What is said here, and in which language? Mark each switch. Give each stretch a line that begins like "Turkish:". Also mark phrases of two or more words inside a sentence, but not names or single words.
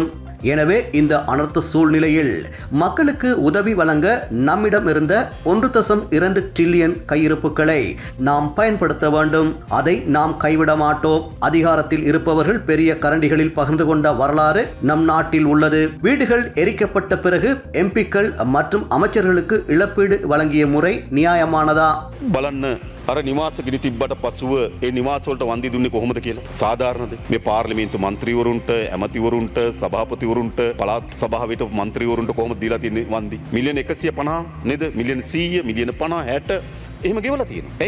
Tamil: எனவே இந்த அனர்த்த சூழ்நிலையில் மக்களுக்கு உதவி வழங்க நம்மிடம் இருந்த 1.2 டிரில்லியன் கையிருப்புகளை நாம் பயன்படுத்த வேண்டும். அதை நாம் கைவிட மாட்டோம். அதிகாரத்தில் இருப்பவர்கள் பெரிய கரண்டிகளில் பகிர்ந்து கொண்ட வரலாறு நம் நாட்டில் உள்ளது. வீடுகள் எரிக்கப்பட்ட பிறகு எம்பிக்கள் மற்றும் அமைச்சர்களுக்கு இழப்பீடு வழங்கிய முறை நியாயமானதா?
Sinhala: බලන්න අර නිවාස ගිනි තිබ්බට පසුව ඒ නිවාසවලට වන්දි දුන්නේ කොහොමද කියලා සාධාරණද? මේ පාර්ලිමේන්තු මන්ත්‍රීවරුන්ට, ඇමතිවරුන්ට, සභාපතිවරුන්ට, පළාත් සභාවට මන්ත්‍රීවරුන්ට කොහොමද දීලා තියෙන්නේ වන්දි? මිලියන 150 නේද? මිලියන 100, මිලියන 50, 60 එහෙම ගෙවලා තියෙනවා. ඇයි?